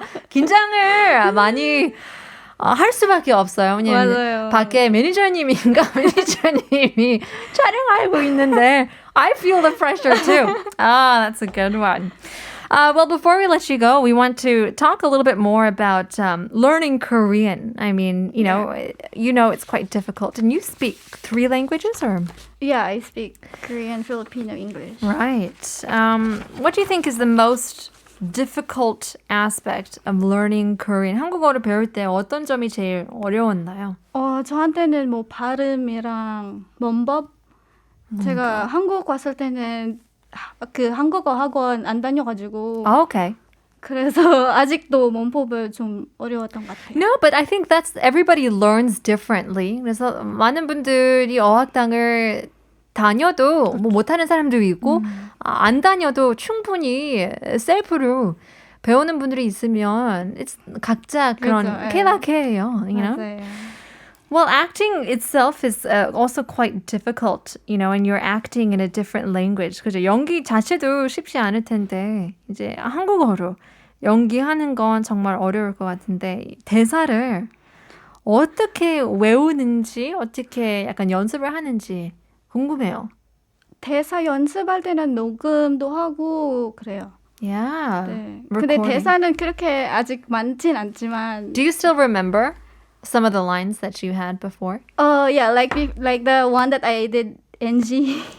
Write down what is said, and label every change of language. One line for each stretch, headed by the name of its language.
Korean: 긴장을 많이 할 수밖에 없어요. 왜냐면 맞아요. 밖에 매니저님인가 매니저님이 촬영하고 있는데
English: I feel the pressure too. That's a good one. Well, before we let you go, we want to talk a little bit more about learning Korean. I mean, you know it's quite difficult. And you speak 3 languages, or? Yeah, I speak Korean, Filipino, English. Right. What do you think is the most difficult aspect of learning Korean?
Korean: 한국어를 배울 때 어떤 점이 제일 어려웠나요? 저한테는 뭐 발음이랑 문법. 제가 한국 왔을 때는 그 한국어 학원 안 다녀가지고.
English: Okay.
Korean: 그래서 아직도 문법을 좀 어려웠던 것 같아요.
English: No, but I think that's everybody learns differently.
Korean: 그래서 많은 분들이 어학당을 다녀도 뭐 못하는 사람도 있고 안 다녀도 충분히 셀프로 배우는 분들이 있으면 각자 그런 그렇죠, 케바케예요.
English: You know?
Korean: 맞아요.
English: Well, acting itself is also quite difficult, you know, and you're acting in a different language.
Korean: 그죠? 연기 자체도 쉽지 않을 텐데 이제 한국어로 연기하는 건 정말 어려울 것 같은데 대사를 어떻게 외우는지 어떻게 약간 연습을 하는지 궁금해요. 대사 연습할 때는 녹음도 하고 그래요.
English: Yeah.
Korean: 네. 근데
English: recording.
Korean: 대사는 그렇게 아직 많진 않지만.
English: Do you still remember some of the lines that you had before? Yeah, like the one that I did NG.